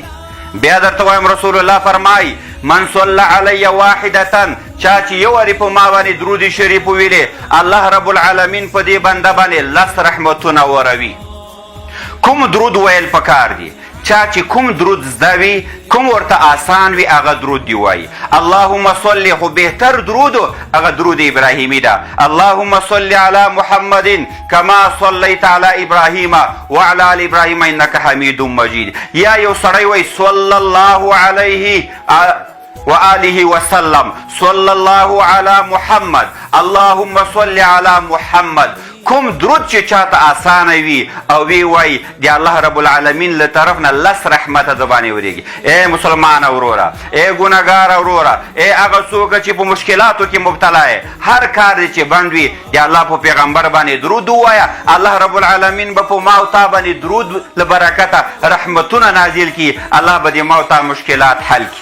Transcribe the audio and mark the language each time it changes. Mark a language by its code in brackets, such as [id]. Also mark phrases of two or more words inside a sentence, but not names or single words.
[ps] بیا درته وایم رسول الله فرمایي [ar] من صلی علی واحدة، [ps] چا چې یو وارې په ما باندې درود شریف وویلې الله رب العالمین په دې بنده باندې لس رحمتونه وروي. کوم درود ویل پکار دي؟ چا چې کوم درود زده وي، کوم ورته آسان وي، هغه درود دی وایي. [ar] اللهم صل، [ps] خو بهتر درود هغه درود ابراهیمي ده. [ar] اللهم صل علی محمد کما صلیت علی ابراهیم وعلى آل ابراهیم انک حمید مجید. [ps] یا یو سړی وایي [ar] صلی الله علیه وآله وسلم، صلی الله علی محمد، اللهم صل علی محمد. [ps] کوم درود چې چاته آسانه وي او وی وای د الله رب العالمین له طرف نه لس رحمته د باندې وریږي. ای مسلمان وروره، ای ګناهګار وروره، ای هغه څوک چې په مشکلاتو کې مبتلا یې، هر کار دی چې بند وي د الله په پیغمبر باندې درود ووایه، الله رب العالمین به په ما او تا باندې درود له برکته رحمتونه نازل کړي، الله به د ما او تا مشکلات حل کړي.